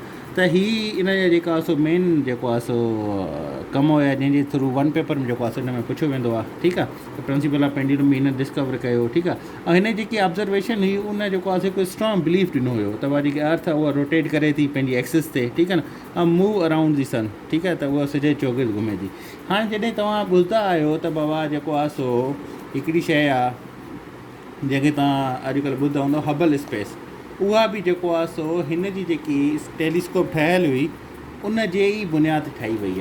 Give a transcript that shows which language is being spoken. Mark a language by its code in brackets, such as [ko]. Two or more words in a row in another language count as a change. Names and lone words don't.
[sd] त हीअ इन जा जेका आहे सो मेन जेको आहे सो कमु हुया जंहिंजे [en] through one paper [sd] में जेको आहे सो हिन में पुछियो वेंदो आहे। ठीकु आहे। त [en] principle of pendulum [sd] बि हिन डिस्कवर कयो। ठीकु आहे। ऐं हिन जेकी ऑब्ज़र्वेशन हुई उन जेको आहे सो हिकु [en] strong belief [sd] ॾिनो हुयो त उहा जेकी अर्थ आहे उहा रोटेट करे थी पंहिंजी एक्सिस ते। ठीकु आहे न, ऐं [en] move around the sun. [sd] ठीकु आहे। त उहा सिज जे चोगिर्द घुमे थी। हाणे जॾहिं तव्हां ॿुधंदा आहियो त बाबा जेको आहे सो हिकिड़ी शइ आहे जंहिंखे तव्हां अॼुकल्ह ॿुधंदा हूंदव हबल स्पेस, उहा बि जेको आहे सो हिन जी जेकी टेलीस्कोप ठहियलु हुई उन जे ई बुनियाद ते ठाही वई आहे।